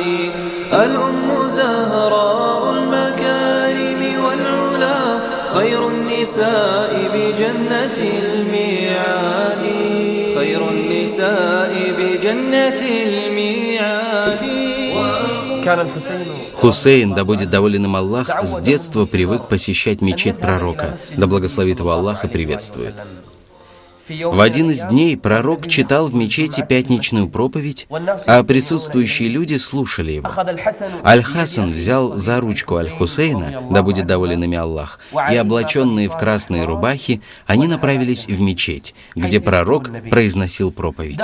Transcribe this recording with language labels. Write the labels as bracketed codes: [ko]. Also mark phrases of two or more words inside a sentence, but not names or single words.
[ar] الأم زهراء المكارم والعلا خير النساء بجنة الميعاد. خير النساء بجنة الميعاد. [ru] Хусейн, да будет доволен им Аллах, с детства привык посещать мечеть пророка, да благословит его Аллах и приветствует. В один из дней пророк читал в мечети пятничную проповедь, а присутствующие люди слушали его. Аль-Хасан взял за ручку Аль-Хусейна, да будет доволен ими Аллах, и, облаченные в красные рубахи, они направились в мечеть, где пророк произносил проповедь.